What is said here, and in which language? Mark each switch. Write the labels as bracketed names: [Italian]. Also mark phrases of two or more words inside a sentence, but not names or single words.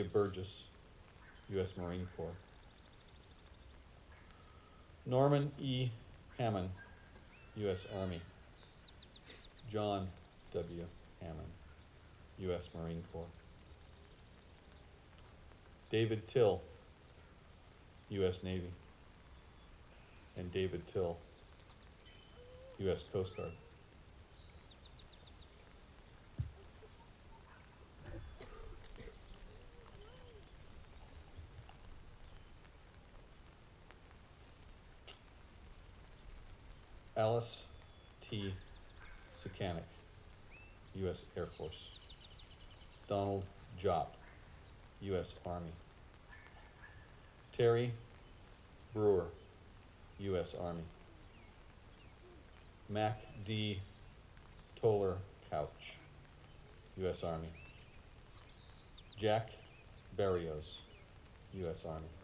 [English] Burgess, U.S. Marine Corps. Norman E. Hammond, U.S. Army. John W. Hammond, U.S. Marine Corps. David Till, U.S. Navy. And David Till, U.S. Coast Guard. Alice T. Sakanik, U.S. Air Force. Donald Jott, U.S. Army. Terry Brewer, U.S. Army. Mac D. Toller Couch, U.S. Army. Jack Barrios, U.S. Army.